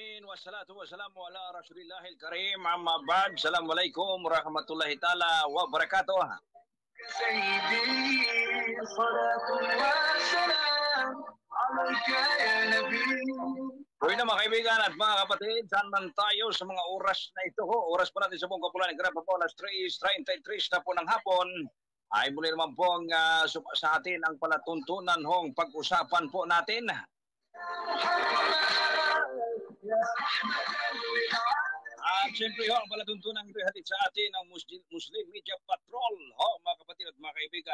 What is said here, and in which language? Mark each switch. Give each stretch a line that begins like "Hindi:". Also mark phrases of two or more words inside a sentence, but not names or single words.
Arabic: والصلاة والسلام على رسول الله الكريم أما بعد. السلام عليكم ورحمة الله تعالى وبركاته. سيدي صلاة الله سلام عليك يا نبي.
Filipino: Uy na mga kaibigan at mga kapatid, saan man tayo sa mga oras na ito, oras po natin sa buong kapulan, graba po alas 3:33 na po ng hapon, ay muli naman po ang sa atin ang palatuntunan hong pag-usapan po natin. At siyempre ho, ang palatuntunan ito hatid sa atin ang Muslim Media Patrol, mga kapatid at mga kaibigan.